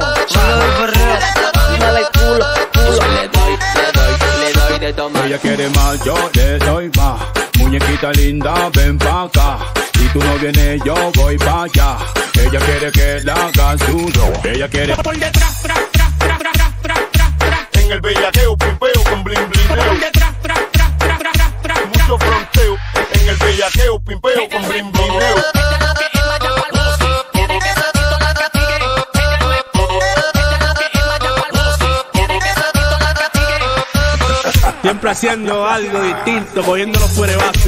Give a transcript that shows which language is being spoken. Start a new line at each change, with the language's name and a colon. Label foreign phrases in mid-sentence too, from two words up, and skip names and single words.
Spanish: Solo doy perreo, dale culo, culo. Yo le doy de tomar. Ella quiere más, yo le doy más. Muñequita linda, ven pa' acá. Si tú no vienes, yo voy pa' allá. Ella quiere que la haga suyo. Ella quiere Por detrás, tra, tra, tra, tra, tra, tra, tra, tra. En el bellaqueo, pipeo con
English: bling bling.
Spanish: Por detrás, tra, tra, tra, tra, tra, tra, Mucho fronteo. En el bellaqueo, pimpeo con
English: bling bling.
Spanish: Siempre haciendo algo distinto, cogiéndolo fuera de base.